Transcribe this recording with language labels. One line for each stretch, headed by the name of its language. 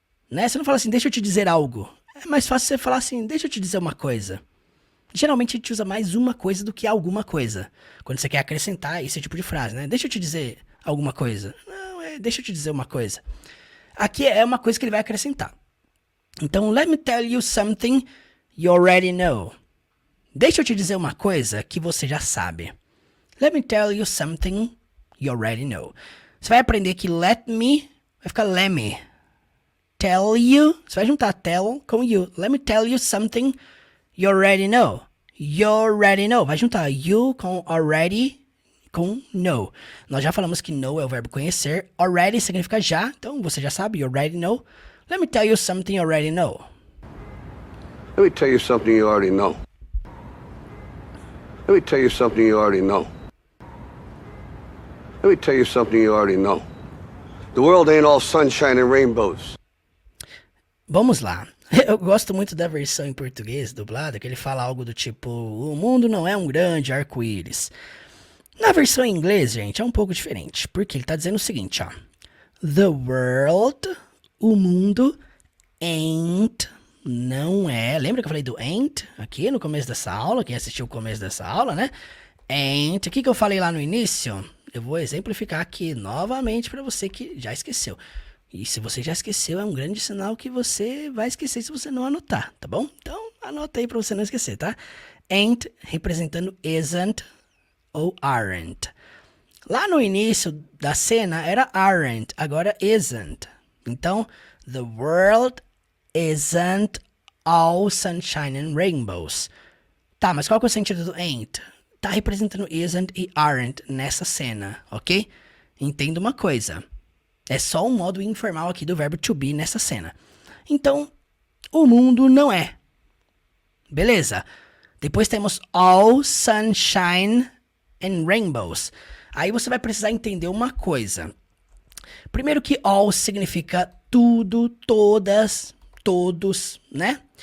Portuguese: Né? Você não fala assim, deixa eu te dizer algo. É mais fácil você falar assim, deixa eu te dizer uma coisa. Geralmente a gente usa mais uma coisa do que alguma coisa. Quando você quer acrescentar esse tipo de frase, né? Deixa eu te dizer alguma coisa. Não, deixa eu te dizer uma coisa. Aqui é uma coisa que ele vai acrescentar. Então,
English: let me tell you something you already know.
Portuguese: Deixa eu te dizer uma coisa que você já sabe.
English: Let me tell you something you already know.
Portuguese: Você vai aprender que
English: let me
Portuguese: vai ficar let me.
English: Tell you,
Portuguese: você vai juntar tell com you.
English: Let me tell you something you already know. You already know.
Portuguese: Vai juntar you com already com know. Nós já falamos que know é o verbo conhecer. Already significa já. Então você já sabe.
English: You already know. Let me tell you something you already know. Let me tell you something you already know. Let me tell you something you already know. Let me tell you something you already know. The world ain't all sunshine and rainbows.
Portuguese: Vamos lá. Eu gosto muito da versão em português dublada, que ele fala algo do tipo, o mundo não é um grande arco-íris. Na versão em inglês, gente, é um pouco diferente, porque ele tá dizendo o seguinte, ó.
English: The world,
Portuguese: o mundo, ain't, não é. Lembra que eu falei do ain't aqui no começo dessa aula? Quem assistiu o começo dessa aula, né? Ain't, o que eu falei lá no início? Eu vou exemplificar aqui novamente para você que já esqueceu. E se você já esqueceu, é um grande sinal que você vai esquecer se você não anotar, tá bom? Então, anota aí pra você não esquecer, tá? Ain't representando isn't ou aren't. Lá no início da cena era aren't, agora isn't. Então,
English: the world isn't all sunshine and rainbows.
Portuguese: Tá, mas qual que é o sentido do ain't? Tá representando isn't e aren't nessa cena, ok? Entenda uma coisa. É só um modo informal aqui do verbo to be nessa cena. Então, o mundo não é. Beleza? Depois temos
English: all sunshine and rainbows.
Portuguese: Aí você vai precisar entender uma coisa. Primeiro que all significa tudo, todas, todos, né?